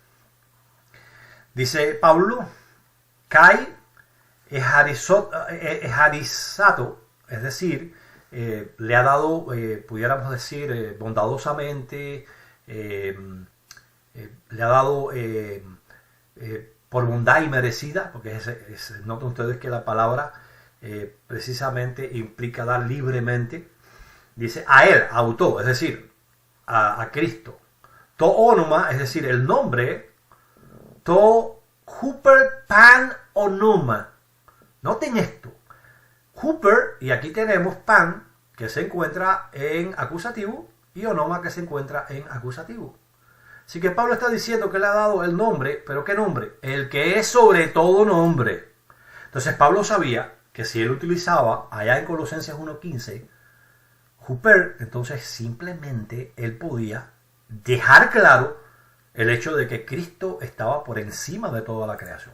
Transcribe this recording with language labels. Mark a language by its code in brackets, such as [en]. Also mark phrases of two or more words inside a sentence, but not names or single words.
[es] Dice Pablo, [el] καὶ ἐχαρίσατο, [es] es decir, le ha dado, pudiéramos decir, bondadosamente, le ha dado por bondad y merecida, porque noten ustedes que la palabra precisamente implica dar libremente. Dice a él, auto, es decir, a Cristo. [el] τὸ ὄνομα, [es] es decir, el nombre, [el] τὸ ὑπὲρ πᾶν ὄνομα. [es] Noten esto. Huper, y aquí tenemos pan, que se encuentra en acusativo, y onoma, que se encuentra en acusativo. Así que Pablo está diciendo que le ha dado el nombre, pero ¿qué nombre? El que es sobre todo nombre. Entonces Pablo sabía que si él utilizaba allá en Colosenses 1.15, huper, entonces simplemente él podía dejar claro el hecho de que Cristo estaba por encima de toda la creación.